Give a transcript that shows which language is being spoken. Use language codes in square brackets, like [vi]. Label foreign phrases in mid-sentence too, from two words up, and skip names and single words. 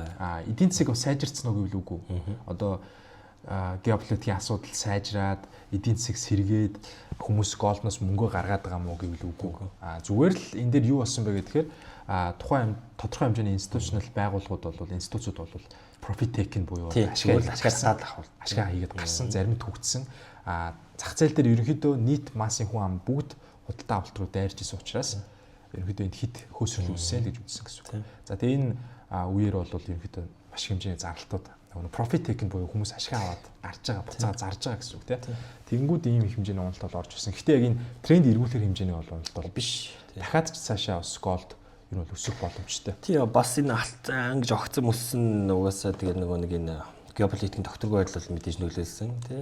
[mn] Эдийн засаг сайжирцсан үгүй л үгүй. Одоо геополитикийн асуудал сайжраад эдийн засаг сэргээд хүмүүс голноос мөнгө гаргаад байгаа мó гэвэл үгүй. Зүгээр л энэ дээр юу болсон бэ гэхээр тухайн тодорхой хэмжээний институционал байгууллагууд бол институцууд бол [en] profit taking [mn] буюу ашиглаад авах ашгаа хийгээд гарсан зарим нь төгссөн. Зах зээл дээр ерөнхийдөө нийт массын хүн ам бүгд худалдаа авалт руу дайрч исэн учраас ерөнхийдөө энэ хит хөөсрөл үүссэн л гэж үзсэн гэсэн үг. За тэгээ энэ үеэр бол ерөнхийдөө маш хэмжээний зарлалтууд [en] profit taking [mn] буюу хүмүүс ашгаа аваад гарч байгаа буцаа зарж байгаа гэсэн үг тийм. Тэнгүүд ийм их хэмжээний уналт бол орж ирсэн. Гэхдээ яг энэ тренд эргүүлэх хэмжээний уналт бол биш. Дахиад ч цаашаа бас голд ер нь өсөх боломжтой. Тий бас энэ алтан гэж огцом өссөн угаасаа тэгээд нөгөө нэг энэ геополитикийн докторгүй байдал бол мэдээж нөлөөлсөн тий.